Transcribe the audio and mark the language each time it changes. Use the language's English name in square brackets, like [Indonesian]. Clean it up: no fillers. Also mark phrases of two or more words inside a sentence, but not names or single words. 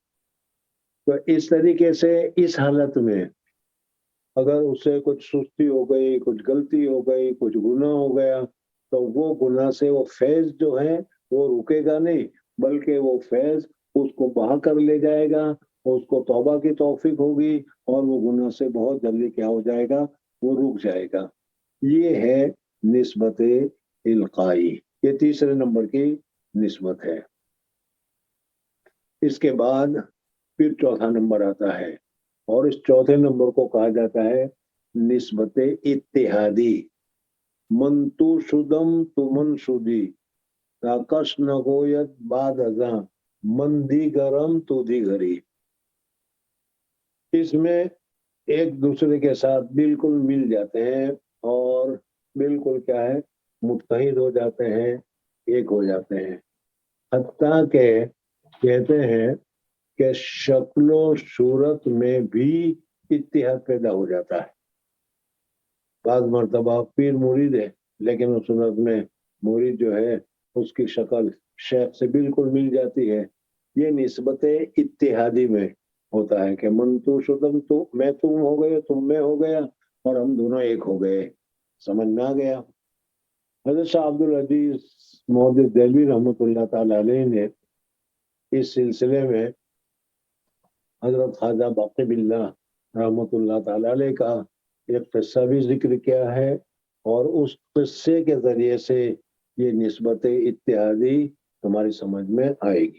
[Urdu] تو اس طریقے سے اس حالت میں اگر اس سے کچھ سستی ہو گئی، کچھ غلطی ہو گئی، کچھ گناہ ہو گیا، تو وہ گناہ سے وہ فیض جو ہے وہ رکے گا نہیں، بلکہ وہ فیض اس کو بہا کر لے جائے گا، اس کو توبہ کی توفیق ہوگی، اور وہ گناہ سے بہت جلدی کیا ہو جائے گا، وہ رک جائے گا۔ یہ ہے نسبت القائی، یہ تیسرے نمبر کی نسبت ہے۔ اس کے بعد پھر چوتھا نمبر آتا ہے، اور اس چوتھے نمبر کو کہا جاتا ہے نسبت اتحادی۔ [Persian] من تو شدم تو من شدی، کش نگویت بعد ازاں، من دیگرم تو دیگری۔ [Urdu] اس میں ایک دوسرے کے ساتھ بالکل مل جاتے ہیں، اور بالکل کیا ہے، متحد ہو جاتے ہیں، ایک ہو جاتے ہیں، حتیٰ کہ کہتے ہیں کہ شکل و صورت میں بھی اتحاد پیدا ہو جاتا ہے۔ بعض مرتبہ پیر مرید ہے، لیکن اس صورت میں مرید جو ہے اس کی شکل شیخ سے بالکل مل جاتی ہے۔ یہ نسبت اتحادی میں ہوتا ہے کہ [Persian] من تو شدم، [Urdu] تو میں تم ہو گئے، تم میں ہو گیا، اور ہم دونوں ایک ہو گئے۔ سمجھ میں آ گیا؟ حضرت شاہ عبد العزیز محدث دہلوی [Arabic] رحمۃ اللہ تعالی علیہ [Urdu] نے اس سلسلے میں حضرت خواجہ باقی باللہ [Arabic] رحمۃ اللہ تعالی علیہ [Urdu] کا ایک قصہ بھی ذکر کیا ہے، اور اس قصے کے ذریعے سے یہ نسبت اتحادی ہماری سمجھ میں آئے گی۔